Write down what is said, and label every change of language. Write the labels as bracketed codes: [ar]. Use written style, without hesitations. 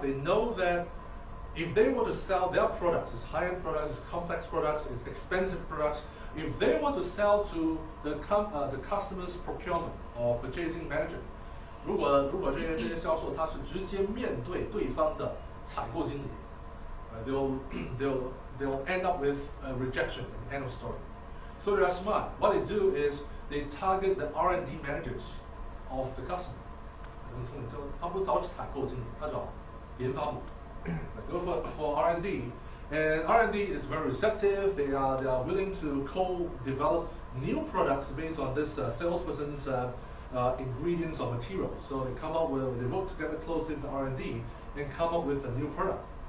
[en] They know that if they want to sell their products, it's high-end products, it's complex products, it's expensive products, if they want to sell to the customer's procurement or purchasing manager, [zh] 如果这些销售他是直接面对对方的采购经理， [en] they'll end up with a rejection, end of story. So they are smart. What they do is they target the R&D managers of the customer. [zh] 他不找采购经理，他找研发部。 [en] Go for R&D, and R&D is very receptive. They are willing to co-develop new products based on this salesperson's ingredients or materials. So they work together closely with R&D and come up with a new product.